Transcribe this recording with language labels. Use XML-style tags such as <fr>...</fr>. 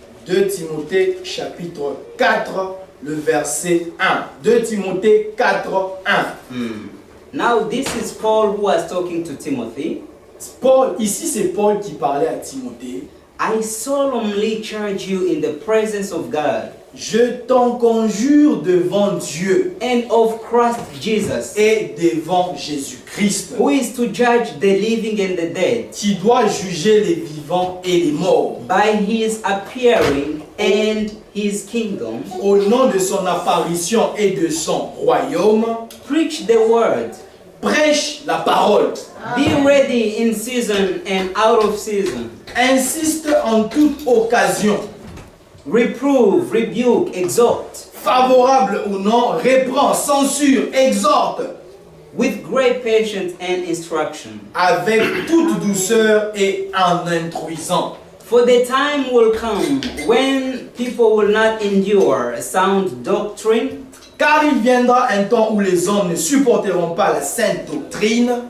<fr>2 Timothée chapitre 4, le verset 1. 2 Timothée 4, 1.</fr> <en>Now this is Paul who was talking to Timothy.</en> <fr>Paul, ici c'est Paul qui parlait à Timothée.</fr> <en>I solemnly charge you in the presence of God</en> <fr>Je t'en conjure devant Dieu</fr> <en>and of Christ Jesus,</en> <fr>et devant Jésus-Christ,</fr> <en>who is to judge the living and the dead,</en> <fr>qui doit juger les vivants et les morts,</fr> <en>by his appearing and his kingdom.</en> <fr>au nom de son apparition et de son royaume.</fr> <en>Preach the word.</en> <fr>Prêche la parole.</fr> <en>Be ready in season and out of season.</en> <fr>Insiste en toute occasion.</fr> <en>Reprove, rebuke, exhort.</en> <fr>Favorable ou non, reprend, censure, exhorte.</fr> <en>With great patience and instruction.</en> <fr>Avec toute douceur et en instruisant.</fr> <en>For the time will come when people will not endure sound doctrine,</en> <fr>Car il viendra un temps où les hommes ne supporteront pas la sainte doctrine,</fr>